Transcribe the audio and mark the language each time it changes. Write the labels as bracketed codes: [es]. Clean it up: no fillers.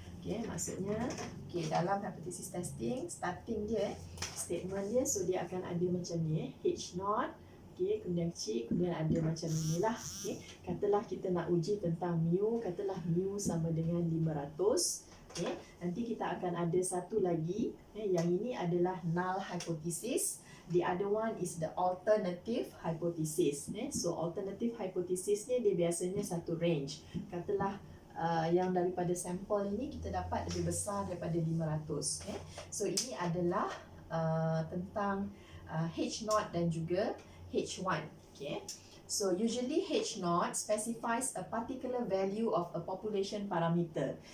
[ms] Maksudnya dalam hypothesis testing starting dia statement dia, so dia akan ada macam ni H naught, kemudian kecil, kemudian ada macam inilah. Katalah kita nak uji tentang mu, katalah mu sama dengan 500. Nanti kita akan ada satu lagi yang ini adalah null hypothesis [en] The other one is the alternative hypothesis. [ms] So alternative hypothesis ni dia biasanya satu range. Katalah yang daripada sampel ini kita dapat lebih besar daripada 500. So ini adalah tentang H0 dan juga H1. Okay. [en] So usually H0 specifies a particular value of a population parameter.